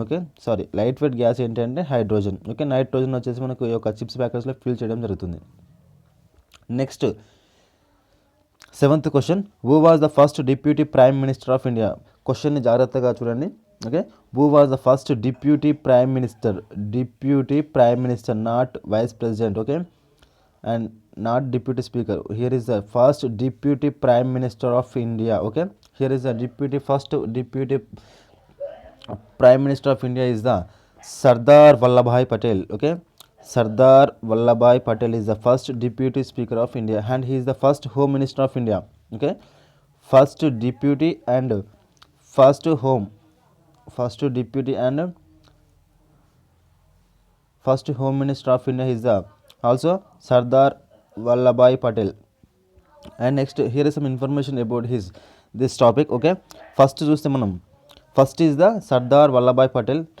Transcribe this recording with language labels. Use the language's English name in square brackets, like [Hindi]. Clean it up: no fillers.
[Telugu] Okay, sorry, light weight gas ఏంటి అంటే hydrogen. Okay, nitrogen వచ్చేసి మనకు ఈ యొక్క చిప్స్ ప్యాకెట్స్లో ఫిల్ చేయడం జరుగుతుంది. [English] Next 7th question, who was the first deputy prime minister of India? [Telugu] క్వశ్చన్ని జాగ్రత్తగా చూడండి. [English] Okay, who was the first deputy prime minister? Deputy prime minister, not vice president. Okay, and not deputy speaker. Here is the first deputy prime minister of India. Okay, here is the first deputy prime minister of India is the Sardar Vallabhbhai Patel. Okay, Sardar Vallabhbhai Patel is the first deputy speaker of India, and he is the first home minister of India. Okay, first deputy and first home, first deputy and first home minister of India is the also Sardar Vallabhbhai Patel. And next, here is some information about this topic. Okay, first [Telugu] చూస్తే మనం [English] First is the Sardar Vallabhbhai Patel.